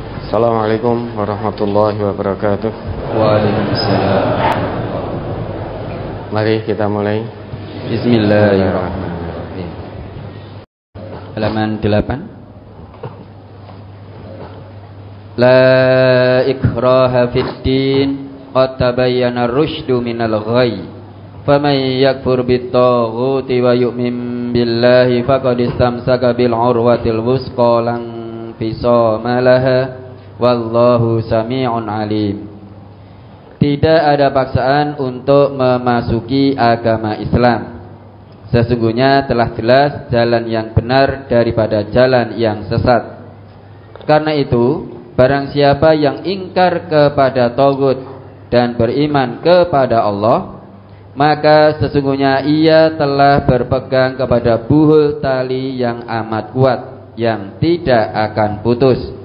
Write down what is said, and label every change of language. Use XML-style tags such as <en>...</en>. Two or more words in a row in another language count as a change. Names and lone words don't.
<ar>السلام عليكم ورحمة الله وبركاته. وعليكم السلام.</ar> <id>Mari kita mulai.</id> <ar>بسم الله الرحمن الرحيم.</ar> <id>Halaman 8.</id> <ar>لا إكراه في الدين قد تبين الرشد من الغي. فمن يكفر بالطاغوت ويؤمن بالله فقد استمسك بالعروة الوثقى لا انفصام لها. والله سميع عليم.</ar> <id>Tidak ada paksaan untuk memasuki agama Islam. Sesungguhnya telah jelas jalan yang benar daripada jalan yang sesat. Karena itu, barang siapa yang ingkar kepada tagut dan beriman kepada Allah, maka sesungguhnya ia telah berpegang kepada buhul tali yang amat kuat, yang tidak akan putus.</id>